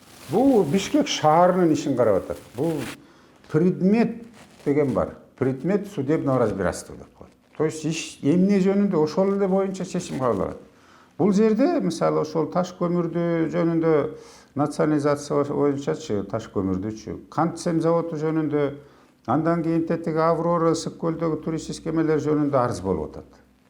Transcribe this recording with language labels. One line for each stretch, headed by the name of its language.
Kyrgyz: Бул Бишкек шаарынын ишин карап атат. Бул предмет деген бар.
Russian: Предмет судебного разбирательства
Kyrgyz: деп коет. То есть иш эмне жөнүндө ошол эле боюнча чечим кабыл алат. Бул жерде мисалы ошол таш көмүрдү жөнүндө национализация боюнчачы таш көмүрдүчү, Кантсем заводу жөнүндө, андан кийин тетиги Аврора ысык көлдөгү туристтик эмелер жөнүндө арыз болуп атат.